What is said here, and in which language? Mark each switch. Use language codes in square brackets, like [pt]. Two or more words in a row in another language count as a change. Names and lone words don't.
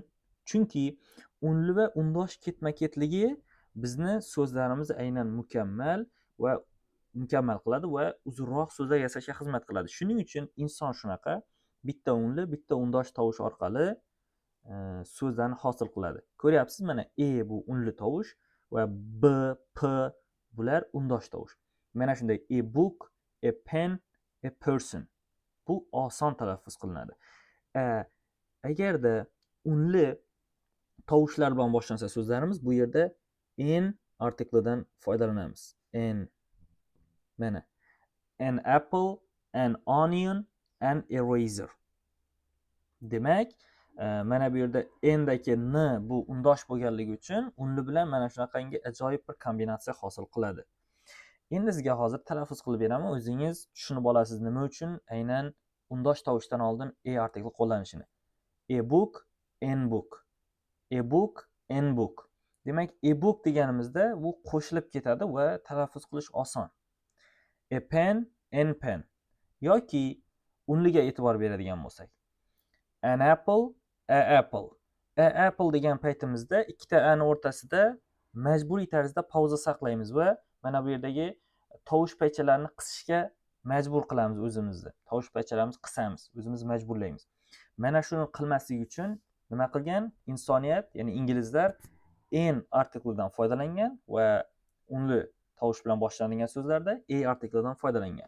[uz] Chunki unli va undosh ketma-ketligi bizni so'zlarimizni aynan mukammal qiladi va uzunroq so'zlar yasashga xizmat qiladi. Shuning uchun inson shunaqa bitta unli, bitta undosh tovush orqali so'zlarni hosil qiladi. Ko'ryapsiz, mana a bu unli tovush va b, p bular undosh tovush. Mana shunday [en] a book, a pen, a person. [uz] Bu oson talaffuz qilinadi. Agarda unli tovushlar bilan boshlansa so'zlarimiz, bu yerda n artiklidan foydalanamiz. N. [en] Mana an apple, an onion, an eraser. [uz] Demak, mana bu yerda n dagi n bu undosh bo'lganligi uchun unli bilan mana shunaqangi ajoyib bir kombinatsiya hosil qiladi. Endi sizga hozir talaffuz qilib beraman, o'zingiz tushunib olasiz nima uchun aynan undosh tovushdan oldin a artikli qo'llanishini. [en] A book, n book. A book, n book. [uz] Demak, [en] a book [uz] deganimizda bu qo'shilib ketadi va talaffuz qilish oson. [en] A pen, n pen. [uz] Yoki unliga e'tibor beradigan bo'lsak. [en] An apple, a apple. A apple [uz] degan paytimizda ikkita a ni o'rtasida majburiy tarzda pauza saqlaymiz va mana bu yerdagi tovush paychalarini qisishga majbur qilamiz o'zimizni. Tovush paychalarimizni qisamiz, o'zimiz majburlaymiz. Mana shuni qilmaslik uchun nima qilgan? Insoniyat, ya'ni inglizlar n artiklidan foydalangan va unli tovush bilan boshlanadigan so'zlarda a artiklidan foydalangan.